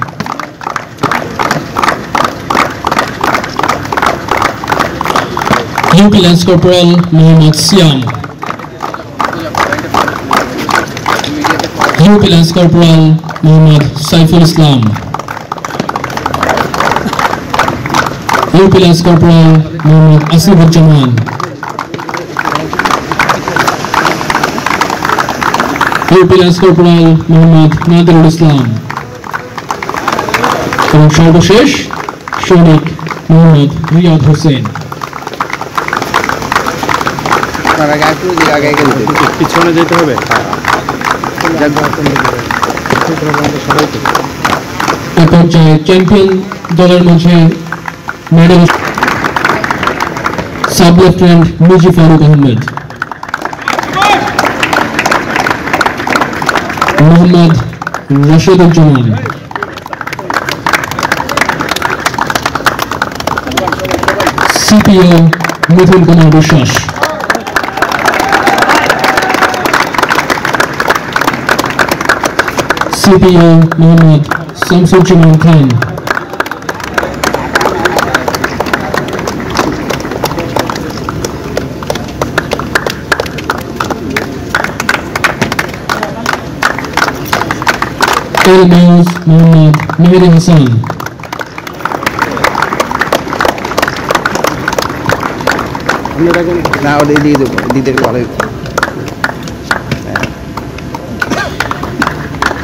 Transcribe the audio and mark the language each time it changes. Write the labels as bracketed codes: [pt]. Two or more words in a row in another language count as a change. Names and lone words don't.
[bn] UP Lance Corporal Muhammad Siam, UP Lance Corporal Muhammad Saiful Islam, UP Lance Corporal Muhammad Asifur Jaman, UP Lance Corporal Muhammad Nadirul Islam এবং সর্বশেষ সৈনিক মোহাম্মদ রিয়াদ হোসেন। পিছনে যেতে হবে। এ পর্যায়ে চ্যাম্পিয়ন দলের মাঝে মেডেল সাব লেফটেন্যান্ট মুজি ফারুক আহমেদ, মোহাম্মদ রশিদুজ্জামান, সিপিও মিথুন কুমার বিশ্বাস, CPO Muhammad Samsudjaman Khan, Air News Muhammad Mehdi Hassan, না ওদের দিয়ে দেবো, দিতে ভালো।